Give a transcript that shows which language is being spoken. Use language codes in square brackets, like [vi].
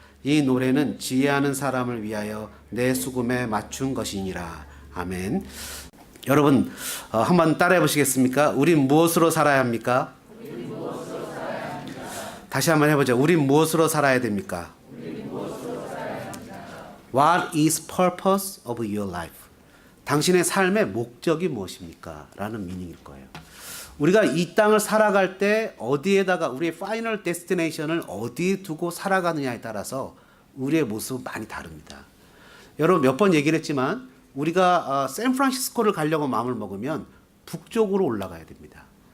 [ko] 이 노래는 지혜하는 사람을 위하여 내 수금에 맞춘 것이니라. 아멘. 여러분 한번 따라해 보시겠습니까? 우린 무엇으로 살아야 합니까? 다시 한번 해보죠. 우린 무엇으로 살아야 됩니까? [en] What is purpose of your life? [ko] 당신의 삶의 목적이 무엇입니까? 라는 미닝일 거예요. 우리가 이 땅을 살아갈 때 어디에다가 우리의 파이널 데스티네이션을 어디에 두고 살아가느냐에 따라서 우리의 모습은 많이 다릅니다. 여러분 몇 번 얘기를 했지만 우리가 샌프란시스코를 가려고 마음을 먹으면 북쪽으로 올라가야 됩니다.